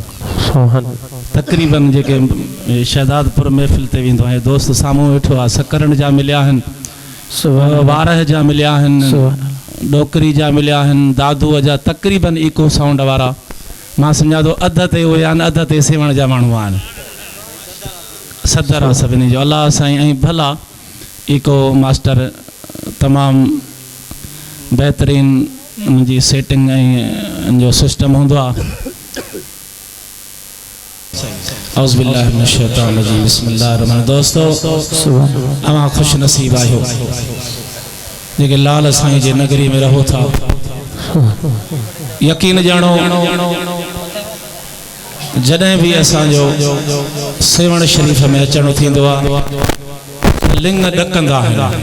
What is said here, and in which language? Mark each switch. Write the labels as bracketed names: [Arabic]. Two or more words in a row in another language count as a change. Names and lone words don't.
[Sindhi] तक़रीबन जेके शहदादपुर महफ़िल ते वेंदो आहे दोस्त साम्हूं वेठो आहे सकरण जा मिलिया आहिनि, वारह जा मिलिया आहिनि, डोकरी जा मिलिया आहिनि, दादूअ जा तक़रीबन इको साउंड वारा मां सम्झां थो अध ते उहे आहिनि, अध ते सेवण जा माण्हू आहिनि। सदर आहे सभिनी जो अल्लाह साईं। ऐं भला इको मास्टर तमामु बहितरीन उनजी सेटिंग ऐं जो सिस्टम हूंदो आहे। [Arabic] أعوذ بالله من الشيطان الرجيم بسم الله الرحمن الرحيم. [Sindhi] दोस्तो अवां खुश नसीब आहियो जेके लाल साईं जे नगरी में रहो था। यकीन ॼाणो जॾहिं बि असांजो सेवण शरीफ़ में अचणो थींदो आहे लिंग ॾकंदा आहिनि।